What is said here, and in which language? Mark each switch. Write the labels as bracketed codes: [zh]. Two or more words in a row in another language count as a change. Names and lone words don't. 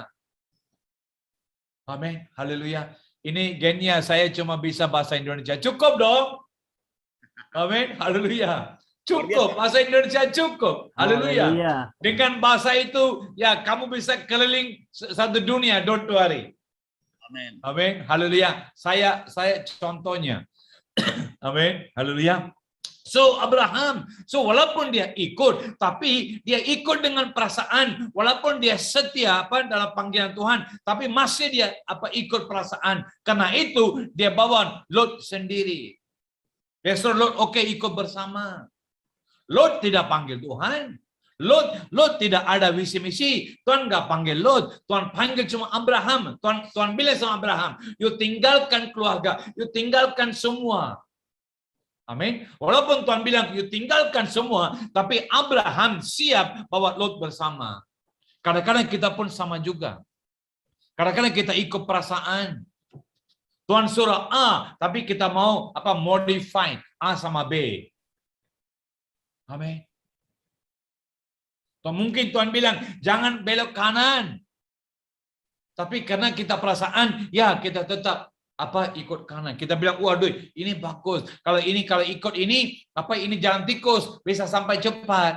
[id] Amin. Haleluya. Ini genia, saya cuma bisa bahasa Indonesia. Cukup dong. Amin. Haleluya. Cukup, bahasa Indonesia cukup. Haleluya. Dengan bahasa itu, ya kamu bisa keliling satu dunia, [en] don't worry. [id] Amin. Amin. Haleluya. Saya contohnya. Amin. Haleluya. So Abraham, walaupun dia ikut, tapi dia ikut dengan perasaan, walaupun dia setia dalam panggilan Tuhan, tapi masih dia ikut perasaan. Karena itu dia bawa Lot sendiri. Dia suruh Lot, oke, ikut bersama. Lot tidak panggil Tuhan. Lot tidak ada visi misi. Tuhan nggak panggil Lot, Tuhan panggil cuma Abraham. Tuhan bilang sama Abraham, you tinggalkan keluarga, you tinggalkan semua. Amin. Walaupun Tuhan bilang you tinggalkan semua, tapi Abraham siap bawa Lot bersama. Kadang-kadang kita pun sama juga. Kadang-kadang kita ikut perasaan. Tuhan suruh A, tapi kita mau modify A sama B. Amin. Mungkin Tuhan bilang jangan belok kanan. Tapi karena kita perasaan, ya kita tetap ikut kanan. Kita bilang, waduh, ini bagus. Kalau ikut ini, ini jalan tikus, bisa sampai cepat.